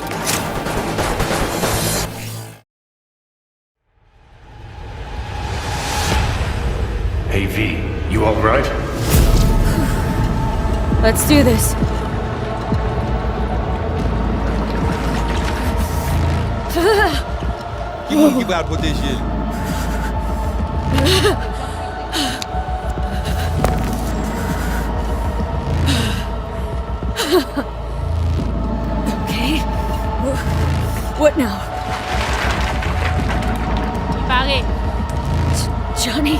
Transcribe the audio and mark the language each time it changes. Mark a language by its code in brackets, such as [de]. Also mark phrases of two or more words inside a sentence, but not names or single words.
[en] Hey V, you alright? Let's do this. [ht] Qui moun ki pral proteje li? [en] Okay. What now? Pare. Johnny?